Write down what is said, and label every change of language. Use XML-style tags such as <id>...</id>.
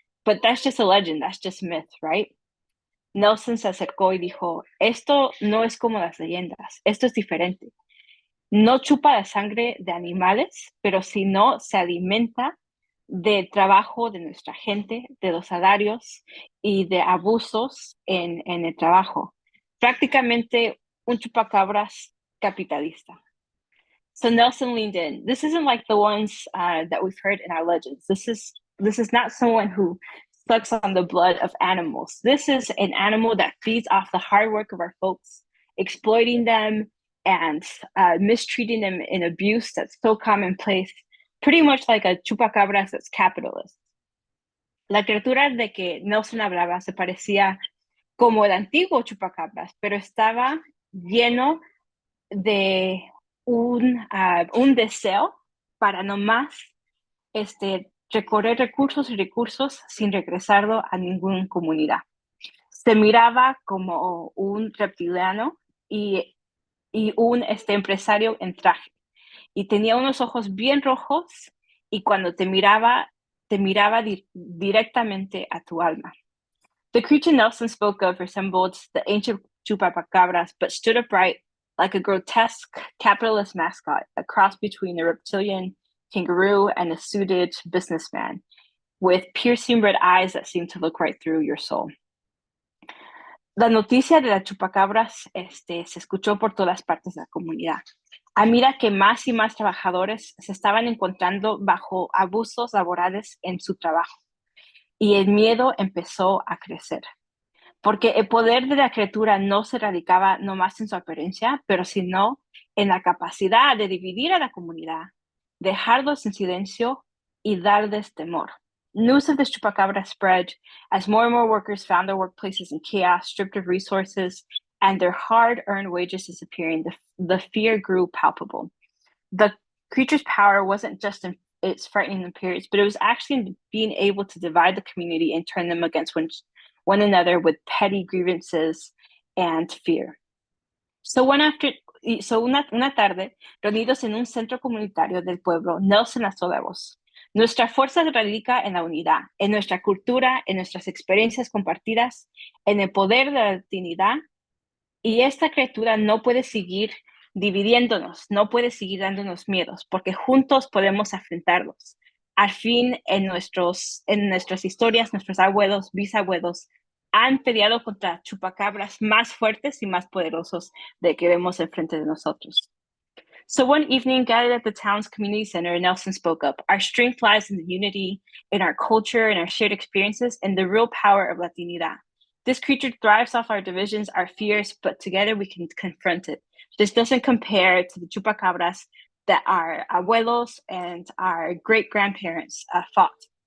<en>But that's just a legend, that's just myth, right?"</en> <es>Nelson se acercó y dijo, "Esto no es como las leyendas, esto es diferente. No chupa la sangre de animales, pero sino se alimenta del trabajo de nuestra gente, de los salarios y de abusos en el trabajo. Prácticamente un chupacabras capitalista."</es> <en>So Nelson leaned in. This isn't like the ones that we've heard in our legends. This is not someone who sucks on the blood of animals. This is an animal that feeds off the hard work of our folks, exploiting them and mistreating them in abuse that's so commonplace, pretty much like a chupacabras that's capitalist.</en> <es>La criatura de que Nelson hablaba se parecía como el antiguo chupacabras, pero estaba lleno de un deseo para nomás recorrer recursos y recursos sin regresarlo a ninguna comunidad. Se miraba como un reptiliano y un empresario en traje. Y tenía unos ojos bien rojos y cuando te miraba directamente a tu alma.</es> <en>The creature Nelson spoke of resembled the ancient chupacabras, but stood upright like a grotesque capitalist mascot, a cross between a reptilian kangaroo and a suited businessman, with piercing red eyes that seemed to look right through your soul.</en> <es>La noticia de la chupacabras se escuchó por todas partes de la comunidad. A medida que más y más trabajadores se estaban encontrando bajo abusos laborales en su trabajo, y el miedo empezó a crecer. Porque el poder de la criatura no se radicaba nomás en su apariencia, pero sino en la capacidad de dividir a la comunidad, dejarlos en silencio y darles temor.</es> <en>News of the chupacabra spread as more and more workers found their workplaces in chaos, stripped of resources, and their hard-earned wages disappearing. The fear grew palpable. The creature's power wasn't just in its frightening appearance, but it was actually in being able to divide the community and turn them against one another with petty grievances and fear.</en> <es>So una tarde, reunidos en un centro comunitario del pueblo, Nelson alzó la voz. Nuestra fuerza radica en la unidad, en nuestra cultura, en nuestras experiencias compartidas, en el poder de la latinidad. Y esta criatura no puede seguir dividiéndonos, no puede seguir dándonos miedos, porque juntos podemos enfrentarlos. Al fin, en nuestras historias, nuestros abuelos, bisabuelos, han peleado contra chupacabras más fuertes y más poderosos de que vemos enfrente de nosotros.</es> <en>So one evening, gathered at the town's community center, Nelson spoke up. Our strength lies in the unity, in our culture, in our shared experiences, and the real power of Latinidad. This creature thrives off our divisions, our fears, but together we can confront it. This doesn't compare to the chupacabras that our abuelos and our great-grandparents fought.</en>